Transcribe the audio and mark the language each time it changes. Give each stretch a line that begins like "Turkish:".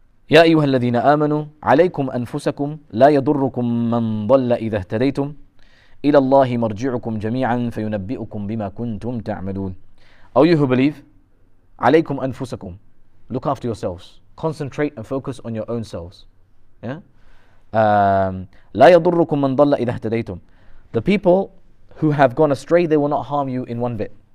Arabic: يا أيها الذين آمنوا عليكم أنفسكم لا يضركم من ضل إذا اهتديتم إلى الله مرجعكم جميعا فينبئكم بما كنتم تعملون.
English: O you who believe,
Arabic: عليكم أنفسكم.
English: Look after yourselves. Concentrate and focus on your own selves. Yeah?
Arabic: لا يضركم من ضل إذا اهتديتم.
English: The people who have gone astray, they will not harm you in one bit.